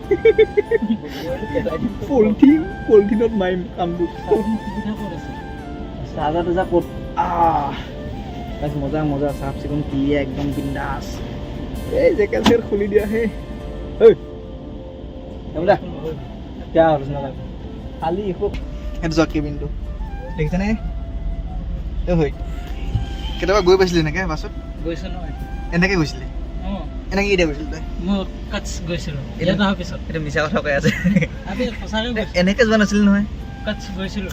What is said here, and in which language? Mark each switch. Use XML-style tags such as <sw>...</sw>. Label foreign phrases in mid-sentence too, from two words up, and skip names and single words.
<as>পলিথিনত মাৰিম কামটো চাৰ্জাৰ তাৰ্জাৰ ক'ত গাইছ মজা মজা চাফ চিকুণ ক্লিয়াৰ একদম বিন্দাছ এই জেকেট চেট খুলি দিয়া হে ঐ এমদা</as> <hi>क्या हो रहा है</hi> <as>खाली खूब সেইটো জক কেবিনটো দেখিছানে এই হৈ কেতিয়াবা গৈ পাইছিলি এনেকৈ বাছত গৈছোঁ নহয় এনেকৈ গৈছিলি অঁ এনেকৈ কেতিয়া গৈছিলি তই মই কাটছ গৈছিলোঁ ইয়াত অহাৰ পিছত এইটো মিছা কথা কৈ আছে আমি সঁচাকৈ গৈছোঁ এনেকৈ যোৱা নাছিলি নহয় কাটছ গৈছিলোঁ</as>